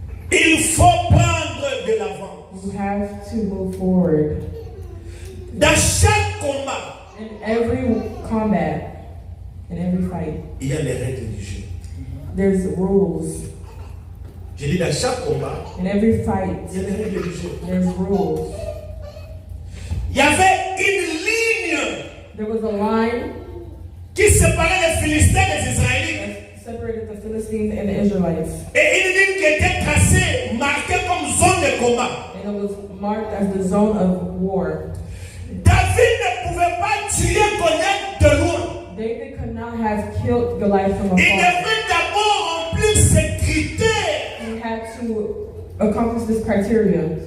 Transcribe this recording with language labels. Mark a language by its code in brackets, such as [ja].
[fr] Il faut prendre de l'avant. [en] You have to move forward. [fr] Dans chaque combat, [en] In every combat, in every fight, [fr] il y a les règles du jeu. [en] there's rules. [fr] Je dis dans chaque combat, [en] In every fight, [fr] il y a les règles du jeu. [en] there's rules. [fr] Il y avait une ligne [en] There was a line [fr] qui séparait les Philistins des Israélites. [en] that separated the Philistines and the Israelites. [fr] Et une ligne qui était tracée, marquée comme zone de combat. [en] And it was marked as the zone of war. [fr] David ne pouvait pas tuer Goliath de loin. [en] David could not have killed Goliath from [fr] Il [en] afar. [fr] devait d'abord remplir ces critères [en] He had to accomplish this criteria.